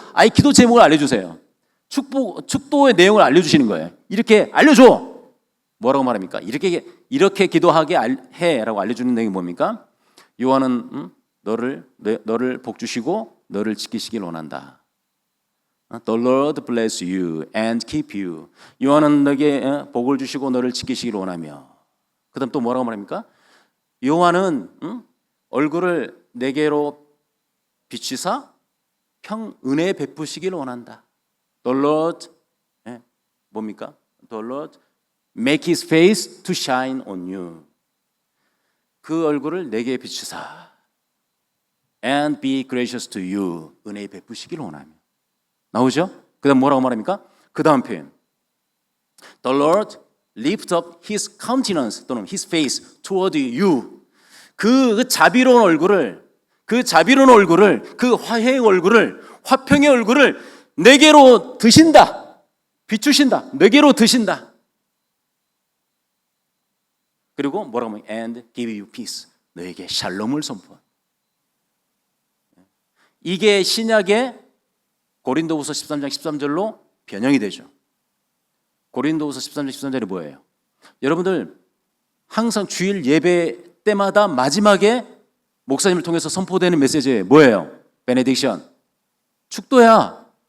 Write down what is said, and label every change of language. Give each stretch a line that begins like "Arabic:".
Korean: 아예 기도 제목을 알려주세요. 축도의 내용을 알려주시는 거예요. 이렇게 알려줘. 뭐라고 말합니까? 이렇게 기도하게 해라고 알려주는 내용이 뭡니까? 여호와는 너를 복 주시고 너를 지키시길 원한다.
English: The Lord bless you and keep you.
Korean: 여호와는 너에게 복을 주시고 너를 지키시길 원하며. 그다음 또 뭐라고 말합니까? 여호와는 얼굴을 내게로 비추사 은혜 베푸시길 원한다.
English: The Lord
Korean: 뭡니까?
English: The Lord make His face to shine on you.
Korean: 그 얼굴을 내게 비추사
English: and be gracious to you.
Korean: 은혜 베푸시길 원하며. 나오죠? 그 다음 뭐라고 말합니까? 그 다음 표현.
English: The Lord lift up His countenance
Korean: 또는
English: His face toward you.
Korean: 그 자비로운 얼굴을, 그 화해의 얼굴을, 화평의 얼굴을 내게로 드신다. 비추신다. 내게로 드신다. 그리고 뭐라고 하면
English: and give you peace.
Korean: 너에게 샬롬을 선포한. 이게 신약의 고린도후서 13장 13절로 변형이 되죠. 고린도후서 13장 13절이 뭐예요? 여러분들 항상 주일 예배 때마다 마지막에 목사님을 통해서 선포되는 메시지 뭐예요? 베네딕션. 축도야.